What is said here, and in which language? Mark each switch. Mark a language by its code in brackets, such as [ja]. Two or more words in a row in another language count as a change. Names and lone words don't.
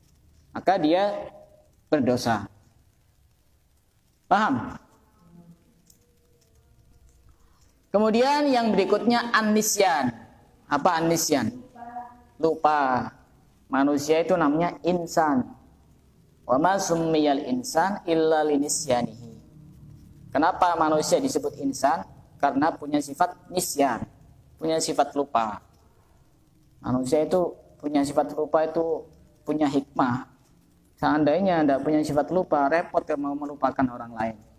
[id] Maka dia berdosa. Paham? Kemudian yang berikutnya an-nisyan. Apa an-nisyan? Lupa. Manusia itu namanya insan. [ar] وما سمي الإنسان إلا لنسيانه. [id] Kenapa manusia disebut insan? Karena punya sifat nisyan, punya sifat lupa. Manusia itu punya sifat lupa, itu punya hikmah. Seandainya tidak punya sifat lupa, repot kalau mau melupakan orang lain.